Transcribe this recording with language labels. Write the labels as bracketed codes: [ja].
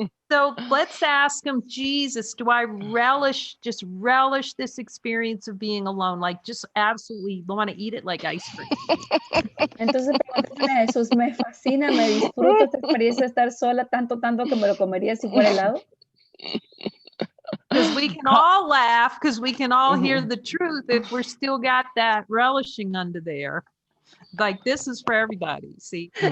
[en] So let's ask him, Jesus, do I relish this experience of being alone? Like just absolutely want to eat it like ice cream. [es] Entonces preguntémosle a Jesús, me fascina, me disfruto esta experiencia de estar sola tanto que me lo comería si fuera helado. [en] Because we can all laugh because we can all hear the truth if we're still got that relishing under there. Like this is for everybody, see?